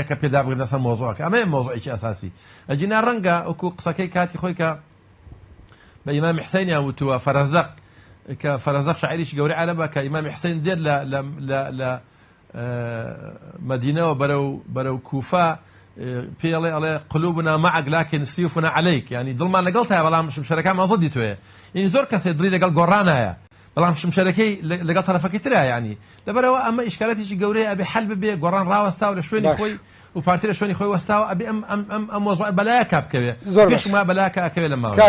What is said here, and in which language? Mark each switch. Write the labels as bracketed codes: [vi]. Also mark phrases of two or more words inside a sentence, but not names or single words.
[ckb] دەکە پێدا بگرن لەسەر مۆزوعەکە ئەمەیە مۆزوعێکی ئەساسی ئەجینا ڕەنگە وەکو قسەکەی کاتی خۆی کە بە ئیمامی حسەینیان وتووە فەرەزدەق کە فەرەزدەق شاعیریی گەورەی عەرەبە کە ئیمامی حسەین دێت لە مدینەوە بەرەو کوفە پێڵێ ئەڵێ [ar] قلوبنا معك لكن سيوفنا عليك [ckb] يعني دڵمان لەگەڵتایە بەڵام شمشەرەکانمان ضدی تۆیە یعنی زۆر کەسێ دڵی لەگەڵ گۆڕانایە بەڵام شمشەرەکەی لەگەڵ تەرەفەکەی ترە یعنی لەبەرەوە ئەمە ئیشکالەتێکی گەورەیە ئەبێ حەل ببێ گۆڕان ڕاوەستاوە لە شوێنی خۆی و پارتی لە شوێنی خۆی وەستاوە ئەبێ ئەم مۆزوع بەلایەکە بکەوێ پێشما بەلایەکە ئەکەوێ لە ماوەیەدا